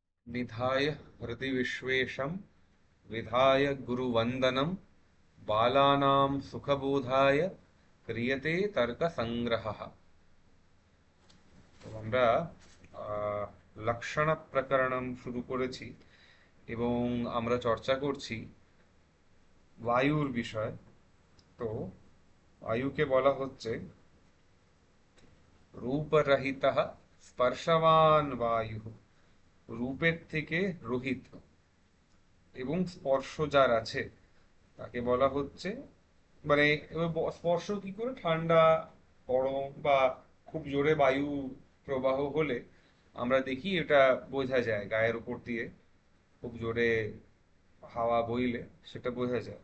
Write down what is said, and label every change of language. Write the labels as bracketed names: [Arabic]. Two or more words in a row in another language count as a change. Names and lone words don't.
[Sanskrit] निधाय हृदि विश्वेशं विधाय गुरुवंदनम बालानां सुखबोधाय क्रियते तर्क संग्रहः। [Bangla] তো আমরা [Sanskrit] লক্ষণ প্রকরণম [Bangla] শুরু করেছি এবং আমরা চর্চা করছি বায়ুর বিষয়। তো বায়ুকে বলা হচ্ছে [Sanskrit] রূপরহিতঃ স্পর্শবান বায়ু, [Bangla] রূপের থেকে রহিত এবং স্পর্শ যার আছে তাকে বলা হচ্ছে, মানে এবার স্পর্শ কি করে, ঠান্ডা গরম বা খুব জোরে বায়ু প্রবাহ হলে আমরা দেখি এটা বোঝা যায়, গায়ের উপর দিয়ে খুব জোরে হাওয়া বইলে সেটা বোঝা যায়।